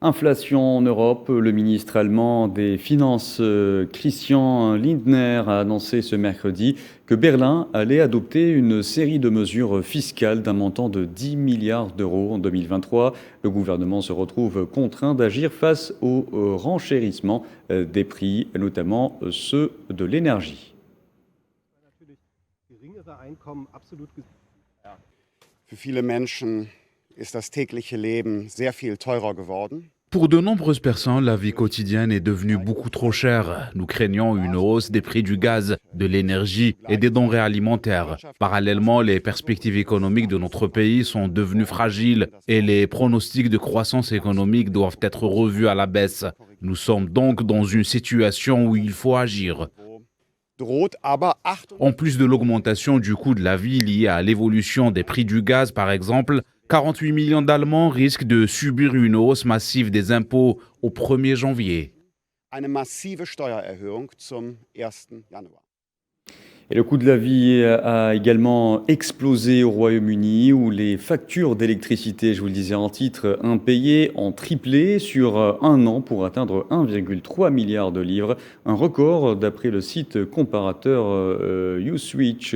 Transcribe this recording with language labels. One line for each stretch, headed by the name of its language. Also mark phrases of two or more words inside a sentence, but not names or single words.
French: Inflation en Europe, le ministre allemand des Finances Christian Lindner a annoncé ce mercredi que Berlin allait adopter une série de mesures fiscales d'un montant de 10 milliards d'euros en 2023. Le gouvernement se retrouve contraint d'agir face au renchérissement des prix, notamment ceux de l'énergie.
German: Für viele Menschen ist das tägliche Leben sehr viel teurer geworden.
French: Pour de nombreuses personnes, la vie quotidienne est devenue beaucoup trop chère. Nous craignons une hausse des prix du gaz, de l'énergie et des denrées alimentaires. Parallèlement, les perspectives économiques de notre pays sont devenues fragiles et les pronostics de croissance économique doivent être revus à la baisse. Nous sommes donc dans une situation où il faut agir. En plus de l'augmentation du coût de la vie liée à l'évolution des prix du gaz, par exemple, 48 millions d'Allemands risquent de subir une hausse massive des impôts au 1er janvier.
German: Eine massive Steuererhöhung zum 1. Januar.
French: Et le coût de la vie a également explosé au Royaume-Uni, où les factures d'électricité, je vous le disais en titre, impayées ont triplé sur un an pour atteindre 1,3 milliard de livres. Un record d'après le site comparateur Uswitch.